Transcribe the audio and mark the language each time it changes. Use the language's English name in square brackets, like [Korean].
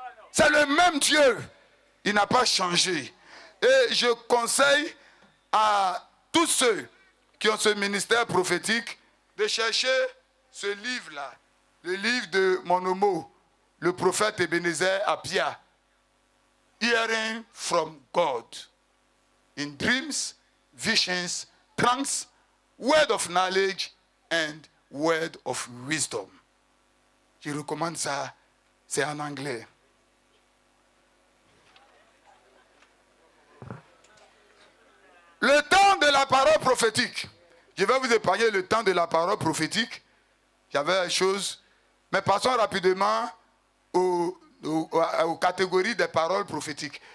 [French] C'est le même Dieu. Il n'a pas changé. Et je conseille à tous ceux qui ont ce ministère prophétique de chercher ce livre-là. Le livre de mon homo, le prophète Ebenezer Apia. [English] Hearing from God. In dreams, visions, trance, word of knowledge and word of wisdom. [French] je recommande ça, c'est en anglais. Le temps de la parole prophétique. Je vais vous épargner le temps de la parole prophétique. J'avais une chose, mais passons rapidement aux catégories des paroles prophétiques.